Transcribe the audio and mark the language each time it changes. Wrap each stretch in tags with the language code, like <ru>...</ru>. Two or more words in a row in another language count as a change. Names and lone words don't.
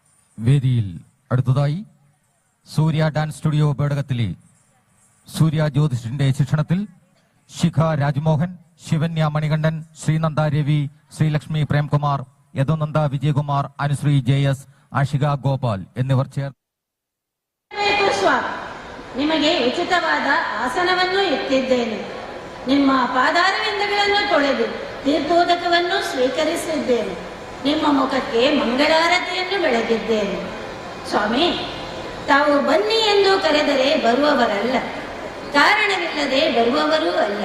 <ml>വേദിയിൽ അടുത്തതായി സൂര്യ ഡാൻസ് സ്റ്റുഡിയോ ബേടകത്തിലെ സൂര്യ ജ്യോതിഷിന്റെ ശിക്ഷണത്തിൽ ശിഖ രാജ്മോഹൻ, ശിവന്യ മണികണ്ഠൻ, ശ്രീനന്ദ രവി, ശ്രീലക്ഷ്മി പ്രേംകുമാർ, യദുനന്ദ വിജയകുമാർ, അനുശ്രീ ജയസ്, ಆಶಿಗಾ ಗೋಪಾಲ್ എന്നിവർ ചേർന്ന്</ml> <kn>ನಿಮಗೆ ಉಚಿತವಾದ ಆಸನವನ್ನು ಎತ್ತಿದ್ದೇನೆ. ನಿಮ್ಮ ಪಾದಾರವಿಂದಗಳನ್ನು ತೊಳೆದು ತೀರ್ಥೋದಕವನ್ನು ಸ್ವೀಕರಿಸಿದ್ದೇನೆ. ನಿಮ್ಮ ಮುಖಕ್ಕೆ ಮಂಗಳಾರತಿಯನ್ನು ಬೆಳಗಿದ್ದೇನೆ. ಸ್ವಾಮಿ, ತಾವು ಬನ್ನಿ ಎಂದು ಕರೆದರೆ ಬರುವವರಲ್ಲ, ಕಾರಣವಿಲ್ಲದೆ ಬರುವವರೂ ಅಲ್ಲ.</kn>